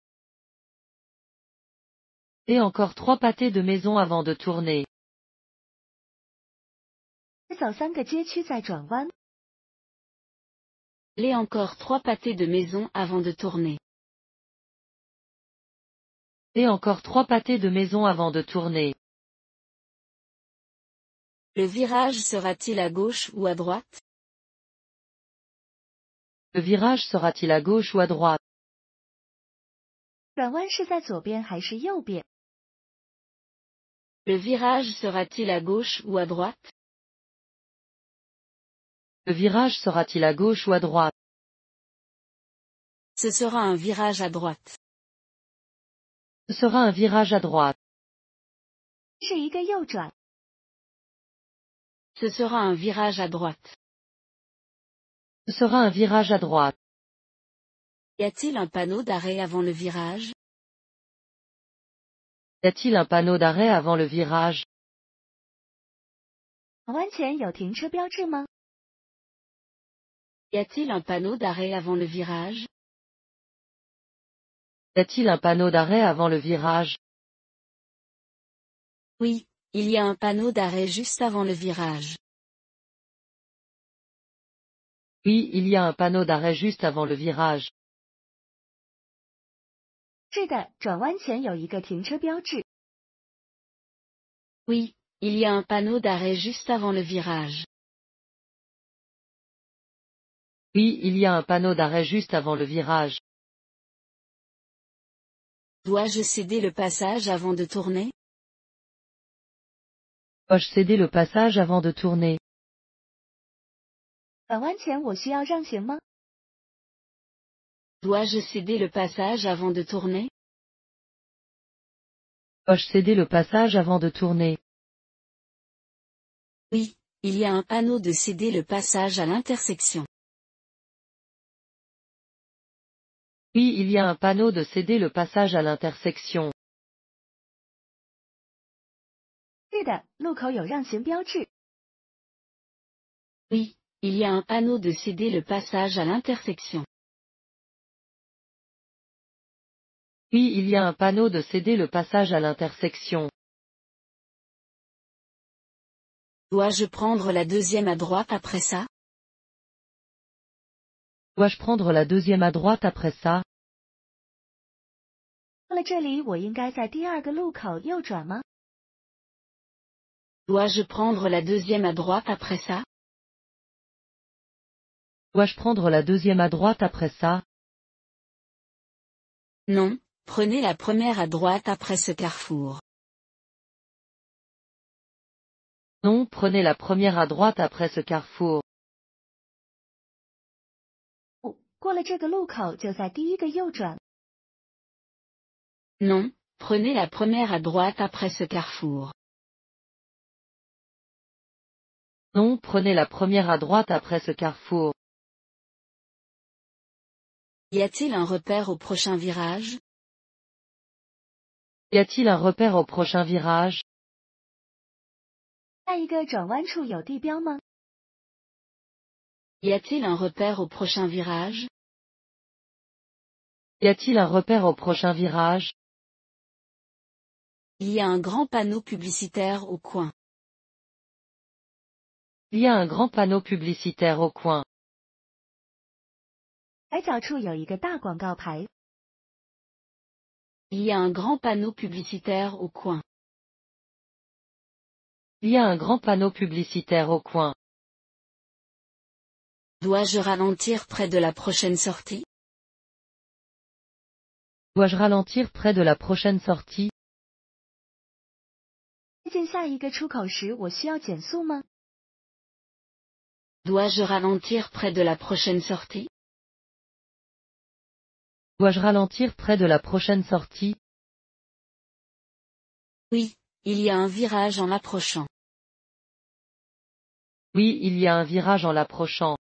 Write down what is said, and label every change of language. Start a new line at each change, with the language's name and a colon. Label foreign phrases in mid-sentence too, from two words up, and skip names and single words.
French: Et encore 3 pâtés de maison avant de tourner.
Chinese: 走3个街区再转弯。
French: Les encore 3 pâtés de maison avant de tourner. Et encore 3 pâtés de maison avant de tourner. Le virage sera-t-il à gauche ou à droite? Le virage sera-t-il à gauche ou à droite?
Chinese: 转弯是在左边还是右边？
French: Le virage sera-t-il à gauche ou à droite? Le virage sera-t-il à gauche ou à droite? Ce sera un virage à droite. Ce sera un virage à droite.
Chinese: 是一个右转。
French: Ce sera un virage à droite. Ce sera un virage à droite. Y a-t-il un panneau d'arrêt avant le virage? Y a-t-il un panneau d'arrêt avant le virage?
Chinese: 转弯前有停车标志吗？
French: Y a-t-il un panneau d'arrêt avant le virage? Y a-t-il un panneau d'arrêt avant le virage? Oui, il y a un panneau d'arrêt juste avant le virage. Oui, il y a un panneau d'arrêt juste avant le virage.
Chinese: 是的，转弯前有一个停车标志。
French: Oui, il y a un panneau d'arrêt juste avant le virage. Oui, il y a un panneau d'arrêt juste avant le virage. Dois-je céder le passage avant de tourner? Dois-je céder le passage avant de tourner?
Chinese: 转弯前我需要让行吗？
French: Dois-je céder le passage avant de tourner? Dois-je céder le passage avant de tourner? Oui, il y a un panneau de céder le passage à l'intersection. Oui, il y a un panneau de céder le passage à l'intersection.
Chinese: 是的，路口有让行标志。
French: Oui, il y a un panneau de céder le passage à l'intersection. Oui, il y a un panneau de céder le passage à l'intersection. Dois-je prendre la deuxième à droite après ça? Dois-je prendre la deuxième à droite après ça?
Chinese: 到了这里，我应该在第2个路口右转吗？
French: Dois-je prendre la deuxième à droite après ça? Dois-je prendre la deuxième à droite après ça? Non, prenez la première à droite après ce carrefour. Non, prenez la première à droite après ce carrefour.
Chinese: 过了这个路口就在第一个右转。
French: Non, prenez la première à droite après ce carrefour. Non, prenez la première à droite après ce carrefour. Y a-t-il un repère au prochain virage? Y a-t-il un repère au prochain virage?
Chinese: 下一个转弯处有地标吗？
French: Y a-t-il un repère au prochain virage? Y a-t-il un repère au prochain virage? Il y a un grand panneau publicitaire au coin. Il y a un grand panneau publicitaire au coin.
Chinese: 拐角处有一个大广告牌。
French: Il y a un grand panneau publicitaire au coin. Il y a un grand panneau publicitaire au coin. Dois-je ralentir près de la prochaine sortie? Dois-je ralentir près de la prochaine sortie?
Chinese: 接近下一个出口时，我需要减速吗？
French: Dois-je ralentir près de la prochaine sortie? Dois-je ralentir près de la prochaine sortie? Oui, il y a un virage en approchant. Oui, il y a un virage en l'approchant.